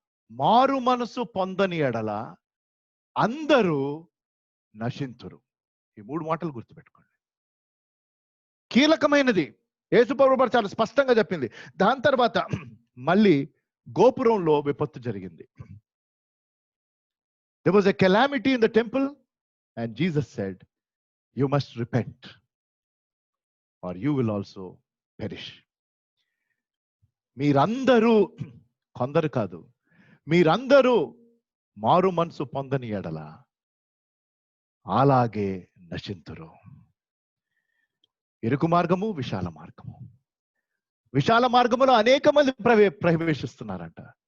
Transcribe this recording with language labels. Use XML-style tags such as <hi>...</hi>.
<te>మారు మనసు పొందని ఎడల అందరూ నశింతురు. ఈ 3 మాటలు గుర్తుపెట్టుకోండి. కీలకమైనది. యేసుప్రభు చాలా స్పష్టంగా చెప్పింది. దాని తర్వాత మళ్ళీ గోపురంలో విపత్తు జరిగింది.</te> <en>There was a calamity in the temple and Jesus said, you must repent or you will also perish.</en> <te>మీరందరూ, కొందరు కాదు, మీరందరూ మారు మనసు పొందని ఎడల అలాగే నశింతురు. ఇరుకు మార్గము, విశాల మార్గము. విశాల మార్గములో అనేక మంది ప్రవేశిస్తున్నారంట.</te>